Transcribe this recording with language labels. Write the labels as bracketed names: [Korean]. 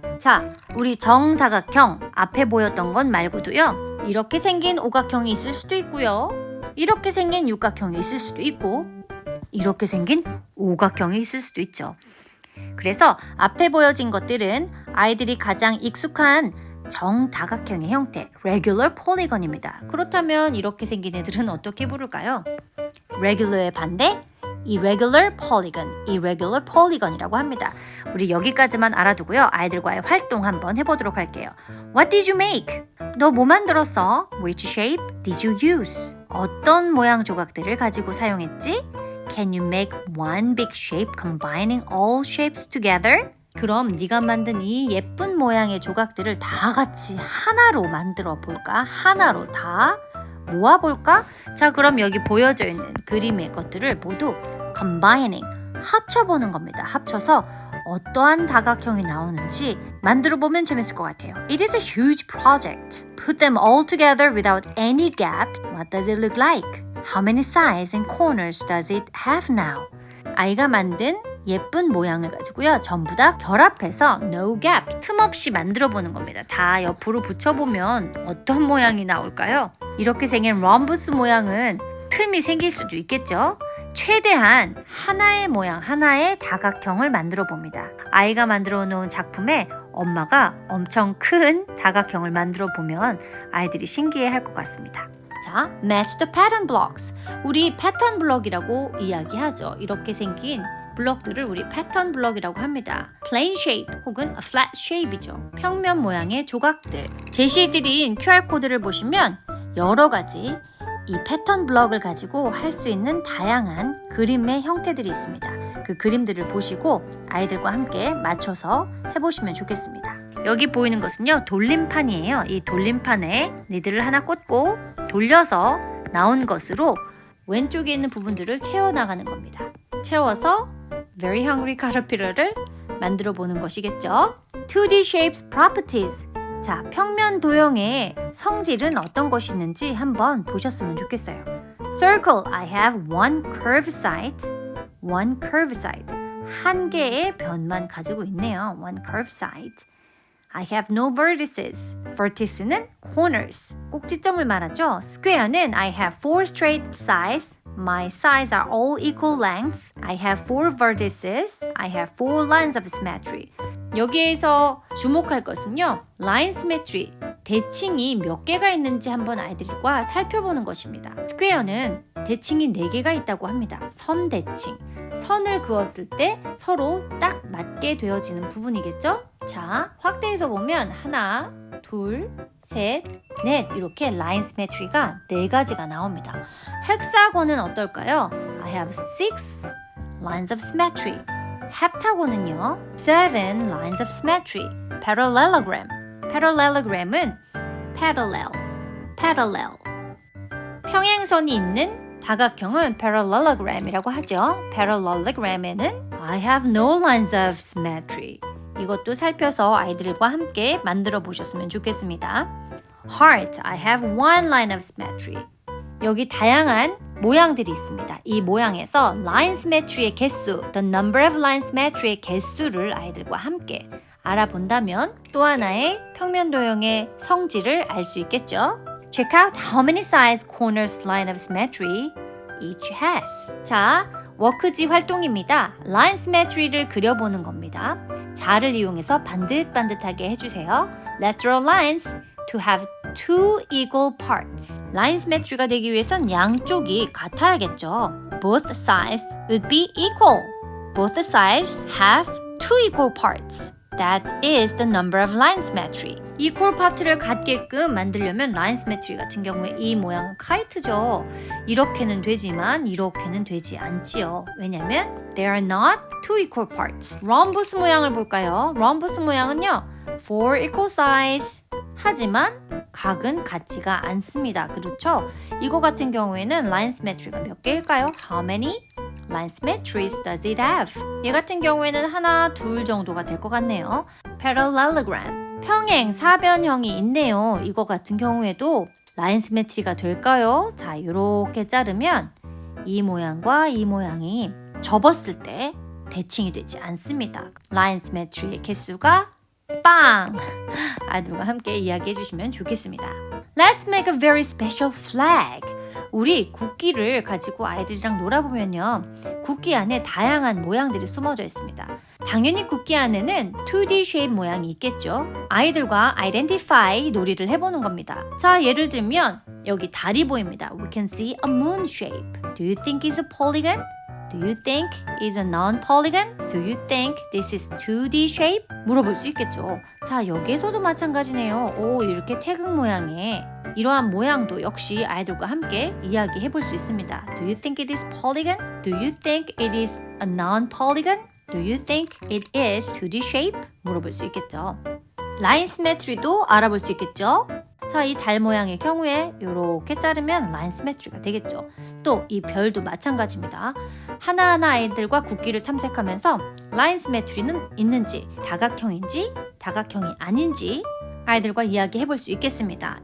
[Korean] 자, 우리 정다각형 앞에 보였던 건 말고도요, 이렇게 생긴 오각형이 있을 수도 있고요, 이렇게 생긴 육각형이 있을 수도 있고, 이렇게 생긴 오각형이 있을 수도 있죠. 그래서 앞에 보여진 것들은 아이들이 가장 익숙한 정다각형의 형태, regular polygon입니다. 그렇다면 이렇게 생긴 애들은 어떻게 부를까요? regular의 반대, irregular polygon, irregular polygon이라고 합니다. 우리 여기까지만 알아두고요. 아이들과의 활동 한번 해보도록 할게요. [English] What did you make? [Korean] 너 뭐 만들었어? [English] Which shape did you use? [Korean] 어떤 모양 조각들을 가지고 사용했지? [English] Can you make one big shape combining all shapes together? [Korean] 그럼 네가 만든 이 예쁜 모양의 조각들을 다 같이 하나로 만들어 볼까? 하나로 다 모아볼까? 자, 그럼 여기 보여져 있는 그림의 것들을 모두 combining, 합쳐보는 겁니다. 합쳐서 어떠한 다각형이 나오는지 만들어 보면 재밌을 것 같아요. [English] It is a huge project. Put them all together without any gap. What does it look like? How many sides and corners does it have now? [Korean] 아이가 만든 예쁜 모양을 가지고요, 전부 다 결합해서 no gap, 틈 없이 만들어 보는 겁니다. 다 옆으로 붙여보면 어떤 모양이 나올까요? 이렇게 생긴 럼버스 모양은 틈이 생길 수도 있겠죠? 최대한 하나의 모양, 하나의 다각형을 만들어 봅니다. 아이가 만들어 놓은 작품에 엄마가 엄청 큰 다각형을 만들어 보면 아이들이 신기해 할 것 같습니다. [English] 자, match the pattern blocks. [Korean] 우리 패턴 블럭이라고 이야기하죠. 이렇게 생긴 블럭들을 우리 패턴 블럭이라고 합니다. [English] plain shape 혹은 a flat shape이죠. [Korean] 평면 모양의 조각들. 제시해드린 QR코드를 보시면 여러 가지 이 패턴 블럭을 가지고 할 수 있는 다양한 그림의 형태들이 있습니다. 그 그림들을 보시고 아이들과 함께 맞춰서 해보시면 좋겠습니다. 여기 보이는 것은요, 돌림판이에요. 이 돌림판에 니들을 하나 꽂고 돌려서 나온 것으로 왼쪽에 있는 부분들을 채워나가는 겁니다. 채워서 Very Hungry Caterpillar를 만들어 보는 것이겠죠. [English] 2D Shapes Properties. [Korean] 자, 평면 도형의 성질은 어떤 것이 있는지 한번 보셨으면 좋겠어요. [English] Circle, I have one curved side. One curved side. [Korean] 한 개의 변만 가지고 있네요. [English] One curved side. I have no vertices. Vertices는 corners, [Korean] 꼭지점을 말하죠. [English] Square는 I have four straight sides. My sides are all equal length. I have four vertices. I have four lines of symmetry. [Korean] 여기에서 주목할 것은요, [English] line symmetry, [Korean] 대칭이 몇 개가 있는지 한번 아이들과 살펴보는 것입니다. 스퀘어는 대칭이 4개가 있다고 합니다. 선 대칭. 선을 그었을 때 서로 딱 맞게 되어지는 부분이겠죠? 자, 확대해서 보면 하나, 둘, 셋, 넷 이렇게 라인 시메트리가 4가지가 나옵니다. 헥사곤은 어떨까요? [English] I have 6 lines of symmetry. 헵타곤은요, 7 lines of symmetry. parallelogram. parallelogram은 parallel. [Korean] 평행선이 있는 다각형을 parallelogram이라고 하죠. [English] parallelogram에는 I have no lines of symmetry. [Korean] 이것도 살펴서 아이들과 함께 만들어 보셨으면 좋겠습니다. [English] Heart, I have one line of symmetry. [Korean] 여기 다양한 모양들이 있습니다. 이 모양에서 line symmetry의 개수, [English] the number of line symmetry [Korean] 의 개수를 아이들과 함께 알아본다면 또 하나의 평면 도형의 성질을 알 수 있겠죠. [English] Check out how many sides corners line of symmetry each has. [Korean] 자, 워크지 활동입니다. line symmetry를 그려보는 겁니다. 자를 이용해서 반듯반듯하게 해주세요. [English] Let's draw lines to have two equal parts. [Korean] line symmetry가 되기 위해선 양쪽이 같아야겠죠. [English] Both sides would be equal. Both sides have two equal parts. That is the number of line symmetry. [Korean] equal part를 갖게끔 만들려면 line symmetry 같은 경우에 이 모양은 카이트죠. 이렇게는 되지만 이렇게는 되지 않지요. 왜냐면 [English] they are not two equal parts. [Korean] 럼버스 모양을 볼까요? 럼버스 모양은요, [English] four equal sides. [Korean] 하지만 각은 같지가 않습니다. 그렇죠? 이거 같은 경우에는 line symmetry가 몇 개일까요? [English] How many line symmetries does it have? [Korean] 얘 같은 경우에는 하나, 둘 정도가 될 것 같네요. parallelogram. 평행 사변형이 있네요. 이거 같은 경우에도 라인 시메트리가 될까요? 자, 이렇게 자르면 이 모양과 이 모양이 접었을 때 대칭이 되지 않습니다. 라인 시메트리의 개수가 빵! 아이들과 함께 이야기해 주시면 좋겠습니다. [English] Let's make a very special flag. [Korean] 우리 국기를 가지고 아이들이랑 놀아보면요, 국기 안에 다양한 모양들이 숨어져 있습니다. 당연히 국기 안에는 2D shape 모양이 있겠죠. 아이들과 identify 놀이를 해보는 겁니다. 자, 예를 들면 여기 달이 보입니다. [English] We can see a moon shape. Do you think it's a polygon? Do you think it's a non-polygon? Do you think this is 2D shape? [Korean] 물어볼 수 있겠죠. 자, 여기에서도 마찬가지네요. 오, 이렇게 태극 모양의 이러한 모양도 역시 아이들과 함께 이야기해 볼 수 있습니다. [English] Do you think it is polygon? Do you think it is a non-polygon? Do you think it is 2D shape? [Korean] 물어볼 수 있겠죠. 라인 시메트리도 알아볼 수 있겠죠. 자, 이 달 모양의 경우에 이렇게 자르면 라인 시메트리가 되겠죠. 또 이 별도 마찬가지입니다. 하나하나 아이들과 국기를 탐색하면서 라인 시메트리는 있는지, 다각형인지, 다각형이 아닌지 아이들과 이야기해 볼 수 있겠습니다.